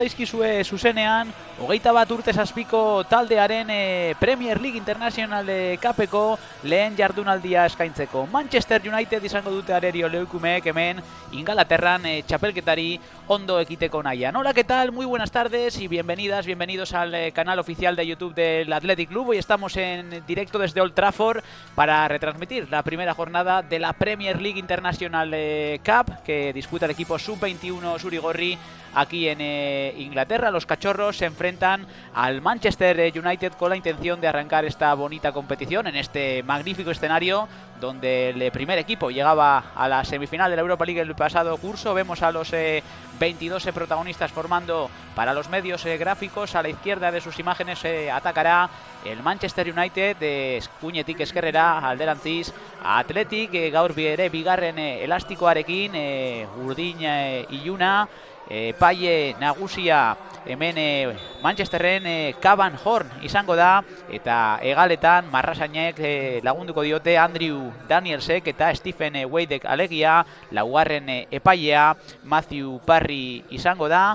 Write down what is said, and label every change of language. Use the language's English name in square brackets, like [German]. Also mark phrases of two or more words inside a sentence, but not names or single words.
[Basque] Daizkizue zuzenean, 21 urte zazpiko taldearen Premier League International Cupeko lehen jardunaldia eskaintzeko. Manchester United izango dute arerio leukumeek hemen Ingalaterran txapelketari ondo ekiteko nahian. [Spanish] Hola, ¿qué tal? Muy buenas tardes y bienvenidos al canal oficial de YouTube del Athletic Club. Hoy estamos en directo desde Old Trafford para retransmitir la primera jornada de la Premier League International Cup que disputa el equipo Sub-21 Surigorri aquí en Inglaterra. Los cachorros se enfrentan al Manchester United con la intención de arrancar esta bonita competición en este magnífico escenario donde el primer equipo llegaba a la semifinal de la Europa League el pasado curso. Vemos a los 22 protagonistas formando para los medios gráficos. A la izquierda de sus imágenes atacará el Manchester United de [Basque] Eskuinetik eskerrera alderantziz Athletic gaur ere bigarren elastikoarekin urdin iluna paie nagusia hemen Manchesterren Cavan Horn izango da eta hegaletan marrasainek lagunduko diote Andrew Danielsek eta Stephen Wadek alegia, laugarren epailea Matthew Parry izango da.